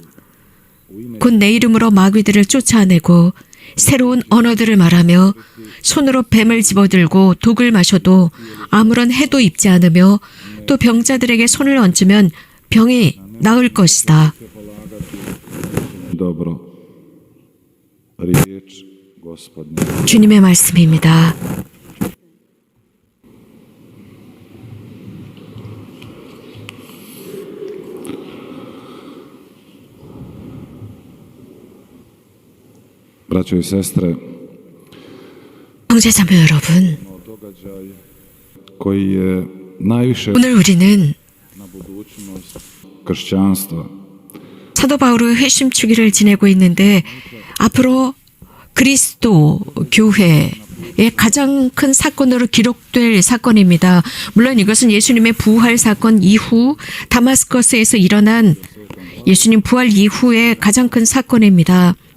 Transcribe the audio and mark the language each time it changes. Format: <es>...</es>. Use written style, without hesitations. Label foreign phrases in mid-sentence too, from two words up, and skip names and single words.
<ko>곧 내 이름으로 마귀들을 쫓아내고 새로운 언어들을 말하며 손으로 뱀을 집어들고 독을 마셔도 아무런 해도 입지 않으며 또 병자들에게 손을 얹으면 병이 나을 것이다. 주님의 말씀입니다.</ko> <hr>Braćo i sestre,</hr> <ko>형제자매 여러분,</ko> <hr>koji je najviše</hr> <ko>오늘 우리는</ko> <hr>na budućnost kršćanstva,</hr> <ko>사도 바울의 회심 주기를 지내고 있는데 앞으로 그리스도 교회의 가장 큰 사건으로 기록될 사건입니다. 물론 이것은 예수님의 부활 사건 이후 다마스커스에서 일어난 예수님 부활 이후의 가장 큰 사건입니다.</ko>